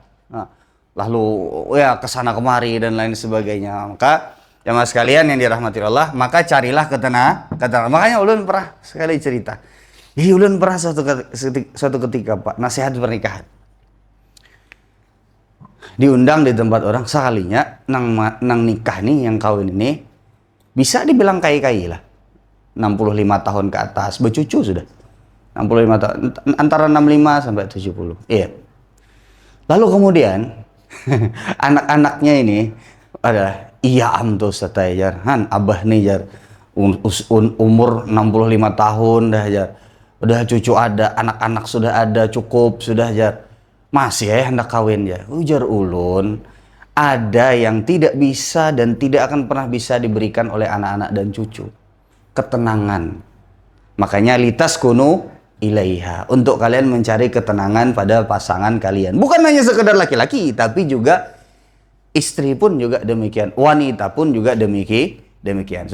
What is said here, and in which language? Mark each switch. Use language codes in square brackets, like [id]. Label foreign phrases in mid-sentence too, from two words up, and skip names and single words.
[id] Nah, lalu ya kesana kemari dan lain sebagainya. Maka jamaah sekalian yang dirahmati Allah, maka carilah ketenangan. Makanya ulun pernah sekali cerita. Jadi ulun pernah suatu ketika Pak, nasihat pernikahan. Diundang di tempat orang sekalinya nang nikah nih, yang kawin ini bisa dibilang kai-kai lah. 65 tahun ke atas, bercucu sudah. 65 tahun, antara 65 sampai 70. Iya. [bjn] Lalu kemudian anak-anaknya ini ada iya am tuh satai jar. Han abah nih jar. Umur 65 tahun dah jar. Udah cucu ada, anak-anak sudah ada, cukup sudah jar. Masih ya hendak kawin ya. Ujar ulun, [id] ada yang tidak bisa dan tidak akan pernah bisa diberikan oleh anak-anak dan cucu. Ketenangan. Makanya [ar] لتسكنوا إليها, [id] untuk kalian mencari ketenangan pada pasangan kalian. Bukan hanya sekedar laki-laki, tapi juga istri pun juga demikian, wanita pun juga demikian.